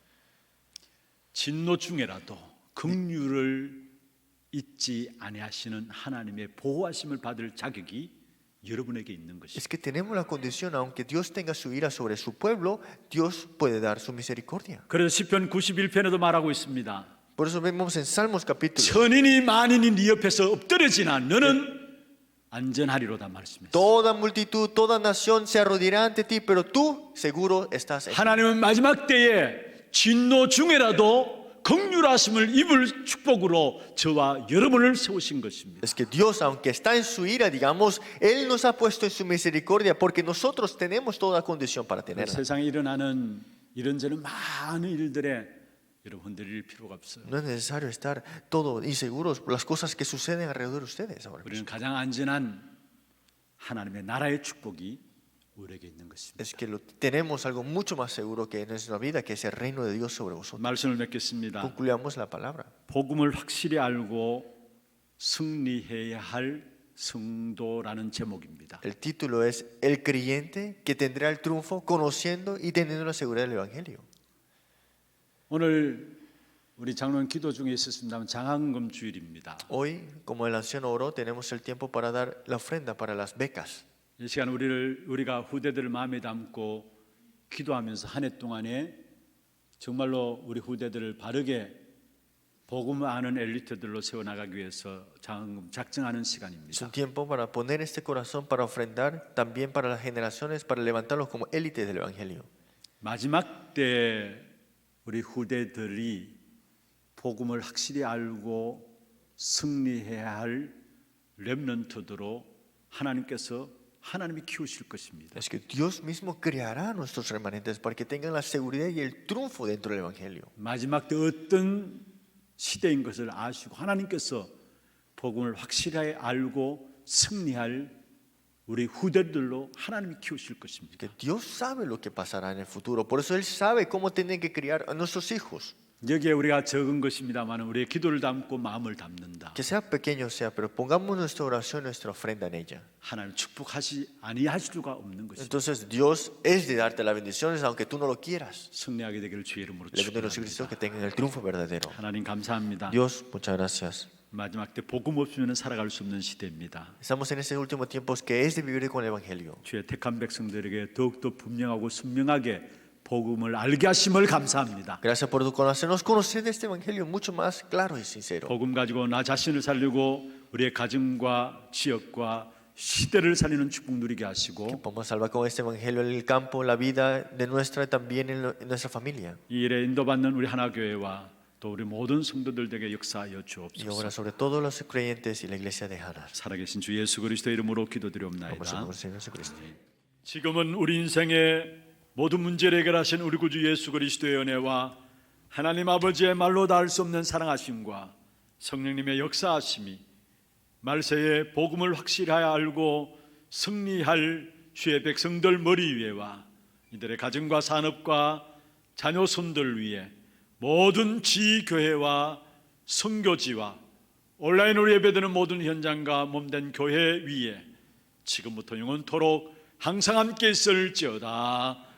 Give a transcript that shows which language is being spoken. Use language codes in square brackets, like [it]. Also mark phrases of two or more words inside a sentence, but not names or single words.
[ko] 진노 중에라도 긍휼을 잊지 아니하시는 하나님의 보호하심을 받을 자격이 여러분에게 있는 [es] Es [ko] 것입니다. [es] que tenemos la condición, aunque Dios tenga su ira sobre su pueblo, Dios puede dar su misericordia. [ko] 그래서 시편 91편에도 말하고 있습니다. [es] Por eso vemos en Salmos capítulo, [ko] 천인이 만인이 네 옆에서 엎드려지나 너는 안전하리로다 말씀했어요. [es] toda multitud, toda nación se arrodillará ante ti, pero tú seguro estás en [ko] 하나님은 마지막 때에 진노 중에라도 긍휼하심을 입을 축복으로 저와 여러분을 세우신 것입니다. [es] Es que Dios, aunque está en su ira, digamos, Él nos ha puesto en su misericordia porque nosotros tenemos toda condición para tenerla. [ko] 세상에 일어나는 이런저런 많은 일들에 여러분 흔들릴 필요가 없어요. [es] No es necesario estar todos inseguros por las cosas que suceden alrededor de ustedes ahora [ko] 우리는 [es] mismo. [ko] 가장 안전한 하나님의 나라의 축복이 우리에게 있는 것입니다. [es] Es que tenemos algo mucho más seguro que en nuestra vida, que es el reino de Dios sobre vosotros. [ko] 말씀을 맺겠습니다. [es] Concluyamos la palabra. [ko] 복음을 확실히 알고 승리해야 할 성도라는 제목입니다. [es] El título es El creyente que tendrá el triunfo conociendo y teniendo la seguridad del Evangelio. [ko] 오늘 우리 장로님 기도 중에 있었습니다만 장학금 주일입니다. [es] Hoy, como el anciano oró, tenemos el tiempo para dar la ofrenda para las becas. [ko] 이 시간 우리가 후대들을 마음에 담고 기도하면서 한 해 동안에 정말로 우리 후대들을 바르게 복음을 아는 엘리트들로 세워나가기 위해서 장학금 작정하는 [es] Es [ko] 시간입니다. [es] un tiempo para poner este corazón para ofrendar, también para las generaciones, para levantarlos como élites del Evangelio. [ko] 마지막 때 우리 후대들이 복음을 확실히 알고 승리해야 할 렘넌트들로 하나님이 키우실 것입니다. [es] Es que Dios mismo creará a nuestros remanentes para que tengan la seguridad y el triunfo dentro del Evangelio. [ko] 마지막 때 어떤 시대인 것을 아시고 하나님께서 복음을 확실하게 알고 승리할 우리 후대들로 하나님이 키우실 것입니다. [es] Que Dios sabe lo que pasará en el futuro, por eso Él sabe cómo tienen que criar a nuestros hijos. [ko] 여기에 우리가 적은 것입니다만 우리의 기도를 담고 마음을 담는다. [es] Que sea pequeño sea, pero pongamos nuestra oración, nuestra ofrenda en ella. [ko] 하나님 축복하시 아니하실 수가 없는 것입니다. [es] Entonces Dios es de darte las bendiciones aunque tú no lo quieras. [ko] 승리하게 되기를 주의 이름으로 [es] Le bendigo a los Cristo que [ko] 축복합니다. [es] tengan el triunfo verdadero. [ko] 하나님 감사합니다. [es] Dios, muchas gracias. [ko] 마지막 때 복음 없으면 살아갈 수 없는 시대입니다. [es] Estamos en este último tiempo que es de vivir con el Evangelio. [ko] 주의 택한 백성들에게 더욱더 분명하고 선명하게 복음을 알게 하심을 감사합니다. [es] Gracias por hacernos conocer de este Evangelio mucho más claro y sincero. [ko] 복음 가지고 나 자신을 살리고 우리의 가정과 지역과 시대를 살리는 축복 누리게 하시고 [es] Vamos a salvar con este Evangelio el campo, la vida de nuestra y también en nuestra familia. [ko] 이 일에 인도받는 우리 하나교회와 또 우리 모든 성도들에게 역사하여 [es] Y obra [ko] 주옵소서. [es] sobre todos los creyentes y la iglesia de Hanar. [ko] 살아계신 주 예수 그리스도의 이름으로 [es] Vamos a [ko] 기도드리옵나이다. [es] con el Señor Jesucristo. [ko] 지금은 우리 인생의 모든 문제를 해결하신 우리 구주 예수 그리스도의 은혜와 하나님 아버지의 말로 닿을 수 없는 사랑하심과 성령님의 역사하심이 말세에 복음을 확실하여 알고 승리할 주의 백성들 머리 위에와 이들의 가정과 산업과 자녀 손들 위에 모든 지교회와 선교지와 온라인으로 예배드리는 모든 현장과 몸된 교회 위에 지금부터 영원토록 항상 함께 있을지어다.